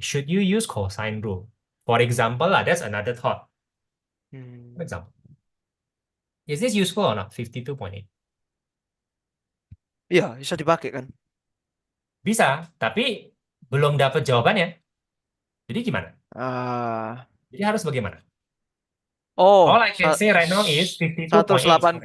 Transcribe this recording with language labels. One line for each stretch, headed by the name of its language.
English: Should you use cosine rule? For example, that's another thought. For example, is this useful or not? 52.8.
Indonesian: Iya, bisa dipakai kan? Bisa, tapi belum dapat jawabannya. Jadi gimana? Ah, Jadi harus bagaimana? oh,
English: All I can say right now is 52.8 is correct.